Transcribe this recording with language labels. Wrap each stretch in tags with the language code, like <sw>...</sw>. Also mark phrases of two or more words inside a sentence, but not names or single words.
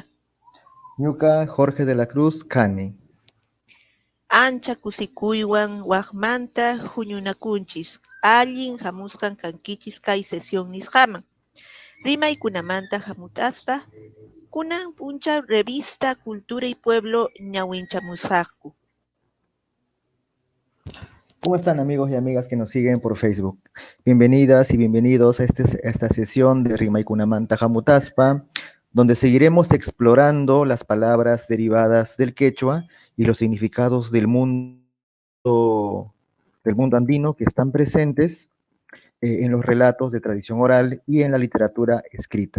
<qu>Ñuka Jorge de la Cruz Cani. Ancha kusikuywan waqmanta huñunakunchis. Allin hamusqan kankichis kay sesión nisqaman. Rimaykunamanta hamutaspa, kunan puncha revista Cultura y Pueblo ñawinchamusqaku.</qu> <es>¿Cómo están amigos y amigas que nos siguen por Facebook? Bienvenidas y bienvenidos a esta sesión de Rimaykunamanta Hamutaspa, donde seguiremos explorando las palabras derivadas del quechua y los significados del mundo andino que están presentes en los relatos de tradición oral y en la literatura escrita.</es>